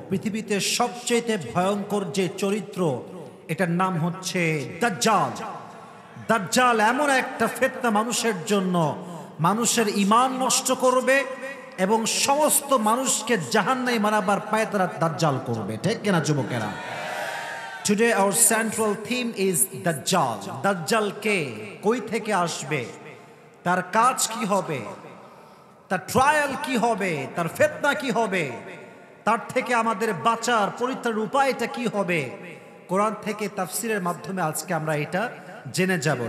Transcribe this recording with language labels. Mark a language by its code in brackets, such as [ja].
[bn] পৃথিবীতে সবচেয়ে ভয়ঙ্কর যে চরিত্র, এটার নাম হচ্ছে দাজ্জাল। দাজ্জাল এমন একটা ফিতনা মানুষের জন্য, মানুষের ঈমান নষ্ট করবে এবং সমস্ত মানুষকে জাহান্নামে মারাবার পায়তারা দাজ্জাল করবে, ঠিক কিনা যুবকেরা? [en] Today our central theme is Dajjal. [bn] দাজ্জাল কে, কই থেকে আসবে, তার কাজ কি হবে, তার ট্রায়াল কি হবে, তার ফিতনা কি হবে, তার থেকে আমাদের বাঁচার পরিত্রাণের উপায়টা কি হবে, কোরআন থেকে তাফসীরের মাধ্যমে আজকে আমরা এটা জেনে যাব।